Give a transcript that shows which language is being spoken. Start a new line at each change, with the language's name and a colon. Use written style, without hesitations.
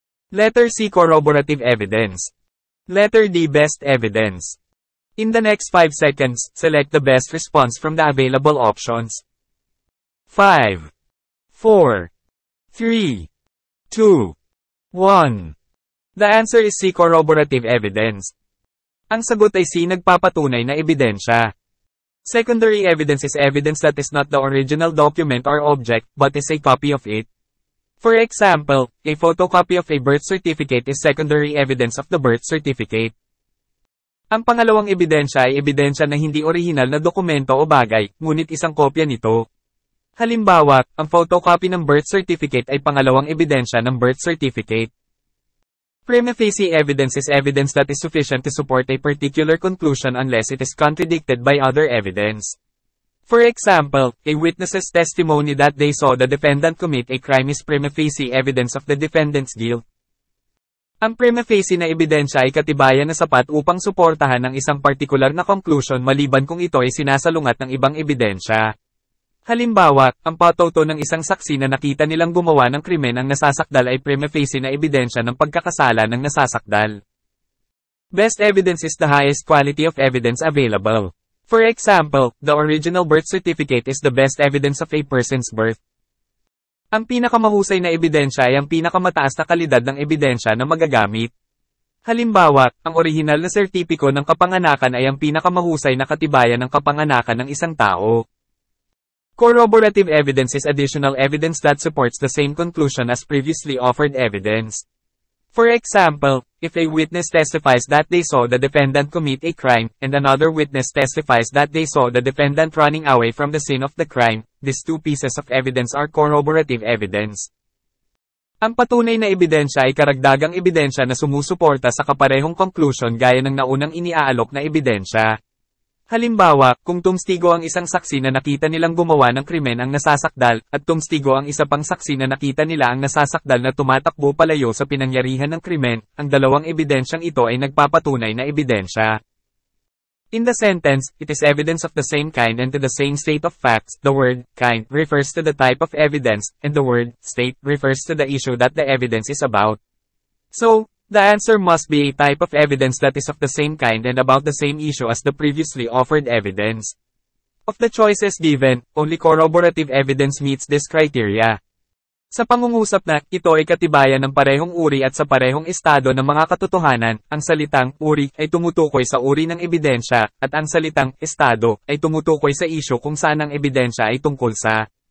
English: Letter C, corroborative evidence. Letter D, best evidence. In the next 5 seconds, select the best response from the available options. 5, 4, 3, 2, 1. The answer is C, corroborative evidence.
Filipino: Ang sagot ay C, nagpapatunay na ebidensya.
English: Secondary evidence is evidence that is not the original document or object, but is a copy of it. For example, a photocopy of a birth certificate is secondary evidence of the birth certificate.
Filipino: Ang pangalawang ebidensya ay ebidensya na hindi orihinal na dokumento o bagay, ngunit isang kopya nito. Halimbawa, ang photocopy ng birth certificate ay pangalawang ebidensya ng birth certificate.
English: Prima facie evidence is evidence that is sufficient to support a particular conclusion unless it is contradicted by other evidence. For example, a witness's testimony that they saw the defendant commit a crime is prima facie evidence of the defendant's guilt.
Filipino: Ang prima facie na ebidensya ay katibayan na sapat upang suportahan ang isang partikular na conclusion maliban kung ito ay sinasalungat ng ibang ebidensya. Halimbawa, ang patuto ng isang saksi na nakita nilang gumawa ng krimen ang nasasakdal ay prima facie na ebidensya ng pagkakasala ng nasasakdal.
English: Best evidence is the highest quality of evidence available. For example, the original birth certificate is the best evidence of a person's birth.
Filipino: Ang pinakamahusay na ebidensya ay ang pinakamataas na kalidad ng ebidensya na magagamit. Halimbawa, ang orihinal na sertipiko ng kapanganakan ay ang pinakamahusay na katibayan ng kapanganakan ng isang tao.
English: Corroborative evidence is additional evidence that supports the same conclusion as previously offered evidence. For example, if a witness testifies that they saw the defendant commit a crime, and another witness testifies that they saw the defendant running away from the scene of the crime, these two pieces of evidence are corroborative evidence.
Filipino: Ang patunay na ebidensya ay karagdagang ebidensya na sumusuporta sa kaparehong conclusion gaya ng naunang iniaalok na ebidensya. Halimbawa, kung tumstigo ang isang saksi na nakita nilang gumawa ng krimen ang nasasakdal, at tumstigo ang isa pang saksi na nakita nila ang nasasakdal na tumatakbo palayo sa pinangyarihan ng krimen, ang dalawang ebidensyang ito ay nagpapatunay na ebidensya.
English: In the sentence, it is evidence of the same kind and to the same state of facts, the word kind refers to the type of evidence, and the word state refers to the issue that the evidence is about. So, the answer must be a type of evidence that is of the same kind and about the same issue as the previously offered evidence. Of the choices given, only corroborative evidence meets this criteria.
Filipino: Sa pangungusap na, ito ay katibayan ng parehong uri at sa parehong estado ng mga katotohanan, ang salitang uri ay tumutukoy sa uri ng ebidensya, at ang salitang estado ay tumutukoy sa issue kung saan ang ebidensya ay tungkol sa.